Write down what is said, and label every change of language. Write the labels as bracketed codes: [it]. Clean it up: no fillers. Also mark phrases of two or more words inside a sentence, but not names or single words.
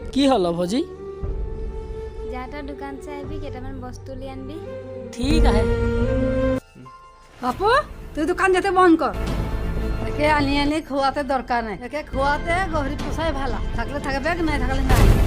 [as] হ'ল ভজি? যা তাৰ দোকান চাই আহিবি, কেইটামান বস্তু লৈ আনবি। ঠিক আছে। [bn] বাপু তুই দোকান যেতে বন্ধ কর। একে আনি আনি খোয়াতে দরকার নাই, একে খোয়াতে গহরি পোষাই ভালো, থাকলে থাকবে নাই থাকলে নাই।